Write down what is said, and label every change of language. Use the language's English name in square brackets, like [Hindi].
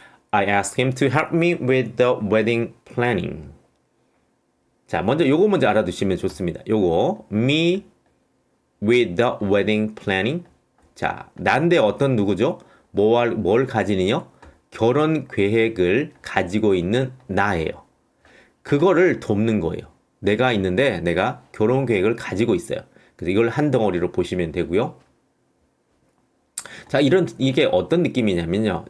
[English] I asked him to help me with the wedding planning. [Korean] 자, 먼저 요거 먼저 알아두시면 좋습니다. [English] 요거 me with the wedding planning. [Korean] 자, 난데 어떤 누구죠? 뭘 가지느냐? 결혼 계획을 가지고 있는 나예요. 그거를 돕는 거예요. 내가 있는데 내가 결혼 계획을 가지고 있어요. 그래서 이걸 한 덩어리로 보시면 되고요. 자, 이게 어떤 느낌이냐면요.